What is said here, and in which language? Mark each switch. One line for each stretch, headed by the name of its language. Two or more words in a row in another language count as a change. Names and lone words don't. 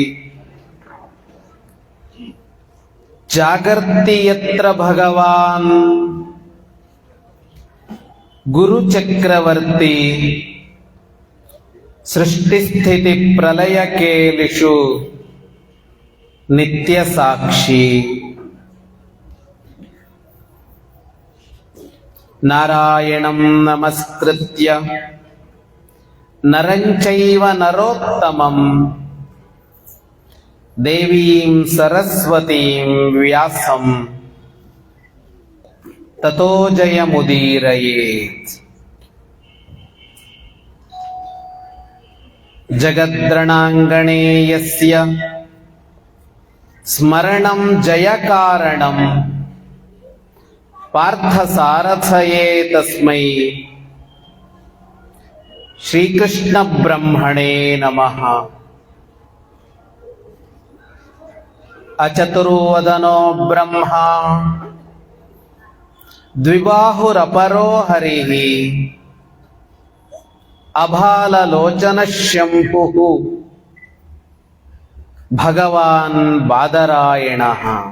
Sanskrit: ಜಾಗರ್ತಿ ಯತ್ರ ಭಗವಾನ್ ಗುರುಚಕ್ರವರ್ತಿ ಸೃಷ್ಟಿಸ್ಥಿತಿ ಪ್ರಲಯಕೇಲಿಷು ನಿತ್ಯ ಸಾಕ್ಷಿ. ನಾರಾಯಣಂ ನಮಸ್ಕೃತ್ಯ ನರಂ ಚೈವ ನರೋತ್ತಮಂ ದೇವೀಂ ಸರಸ್ವತೀಂ ವ್ಯಾಸಂ ತತೋ ಜಯಮುದೀರಯೇತ್. ಜಗದ್ರಣಾಂಗಣೇ ಯಸ್ಯ ಸ್ಮರಣಂ ಜಯಕಾರಣಂ ಪಾರ್ಥಸಾರಥಯೇ ತಸ್ಮೈ ಶ್ರೀಕೃಷ್ಣ ಬ್ರಹ್ಮಣೇ ನಮಃ. ಅಚತುರ್ವದನೋ ಬ್ರಹ್ಮ ದ್ವಿಬಾಹುರಪರೋ ಹರಿಃ ಅಭಾಲಲೋಚನಃ ಶಂಭುಃ ಭಗವಾನ್ ಬಾದರಾಯಣಃ.